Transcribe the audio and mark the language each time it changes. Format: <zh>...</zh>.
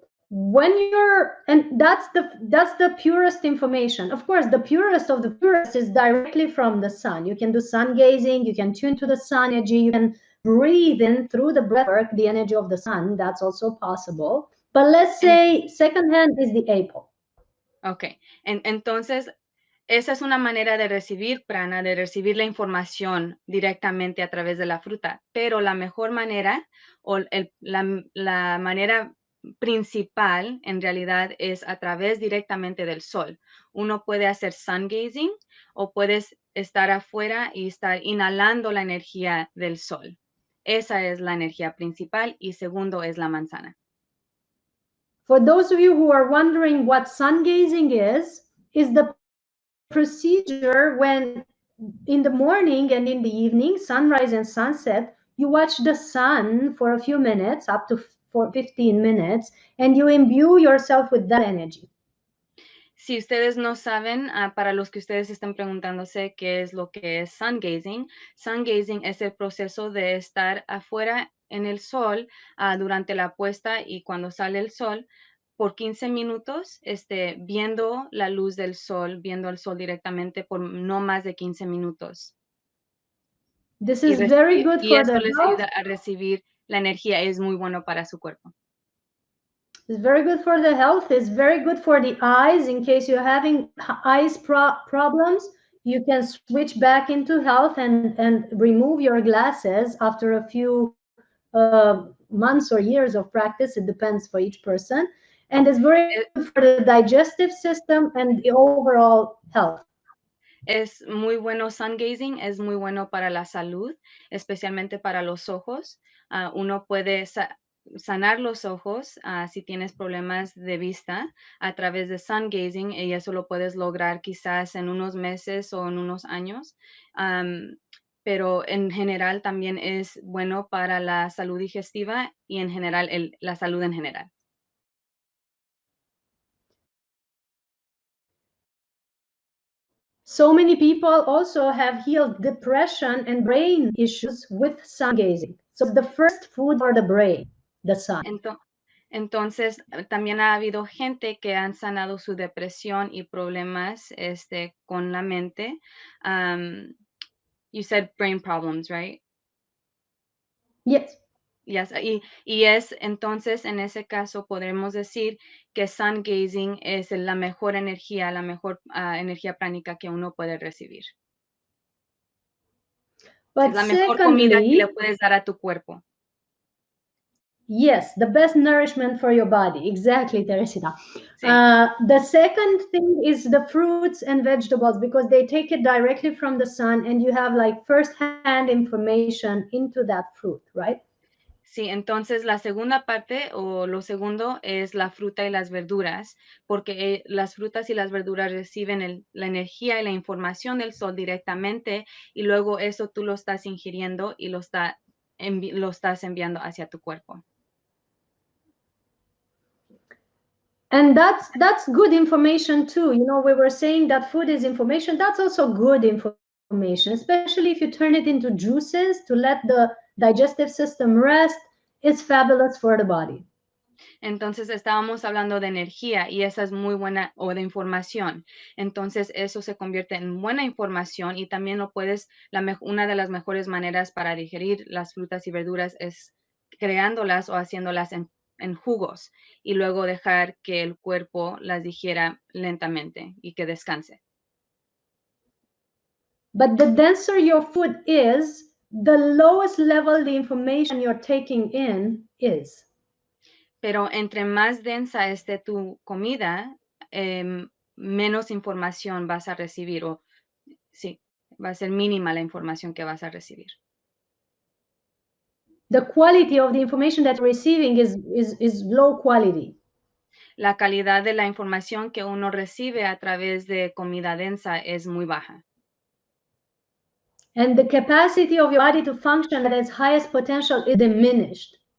<en>When and that's the purest information. Of course, the purest of the purest is directly from the sun. You can do sun gazing, you can tune to the sun energy, you can breathe in through the breath work the energy of the sun. That's also possible. But let's say secondhand is the apple.</en> <es>Ok, entonces esa es una manera de recibir prana, de recibir la información directamente a través de la fruta, pero la mejor manera o la manera principal en realidad es a través directamente del sol. Uno puede hacer sun gazing o puedes estar afuera y estar inhalando la energía del sol. Esa es la energía principal y segundo es la manzana.</es> <en>For those of you who are wondering what sun gazing is the procedure when in the morning and in the evening, sunrise and sunset, you watch the sun for a few minutes, up to 15 minutes, and you imbue yourself with that energy.</en> <es>Si ustedes no saben, para los que ustedes están preguntándose qué es lo que es sun gazing es el proceso de estar afuera en el sol durante la puesta y cuando sale el sol por 15 minutos, viendo la luz del sol, viendo el sol directamente por no más de 15 minutos.</es> <en>This is very good for</en> <es>esto</es> <en>the</en> <es>les</es> <en>health.</en> <es>ayuda a recibir la energía, es muy bueno para su cuerpo.</es> <en>It's very good for the health. It's very good for the eyes. In case you're having eyes problems, you can switch back into health and remove your glasses after a few months or years of practice. It depends for each person. And it's very good for the digestive system and the overall health.</en> <es>Es muy bueno sun gazing, es muy bueno para la salud, especialmente para los ojos. Uno puede sanar los ojos si tienes problemas de vista a través de sun gazing y eso lo puedes lograr quizás en unos meses o en unos años. Pero en general también es bueno para la salud digestiva y en general la salud en general.</es> <en>So many people also have healed depression and brain issues with sun gazing. So the first food for the brain, the sun.</en> <es>Entonces, también ha habido gente que han sanado su depresión y problemas con la mente.</es> <en>You said brain problems, right? Yes. Yes.</en> <es>Y es entonces, en ese caso, podremos decir que sun gazing es la mejor energía energía pránica que uno puede recibir. Es</es> <en>But</en> <es>la mejor comida que le</es> <en>secondly,</en> <es>puedes dar a tu cuerpo.</es> <en>yes, the best nourishment for your body. Exactly, Teresita.</en> <es>Sí.</es> <en>The second thing is the fruits and vegetables because they take it directly from the sun and you have like first-hand information into that fruit, right?</en> <es>Sí, entonces la segunda parte o lo segundo es la fruta y las verduras, porque las frutas y las verduras reciben la energía y la información del sol directamente y luego eso tú lo estás ingiriendo y lo estás enviando hacia tu cuerpo.</es> <en>And that's good information too. You know, we were saying that food is information. That's also good information, especially if you turn it into juices to let the digestive system rest. It's fabulous for the body.</en> <es>Entonces estábamos hablando de energía y esa es muy buena o de información. Entonces eso se convierte en buena información y también una de las mejores maneras para digerir las frutas y verduras es creándolas o haciéndolas en jugos y luego dejar que el cuerpo las digiera lentamente y que descanse.</es> <en>But the denser your food is, the lowest level the information you're taking in is.</en> <es>Pero entre más densa esté tu comida, menos información vas a recibir o sí, va a ser mínima la información que vas a recibir.</es> <en>The quality of the information that you're receiving is low quality.</en> <es>La calidad de la información que uno recibe a través de comida densa es muy baja.</es> <en>And the capacity of your body to function at its highest potential is diminished.</en>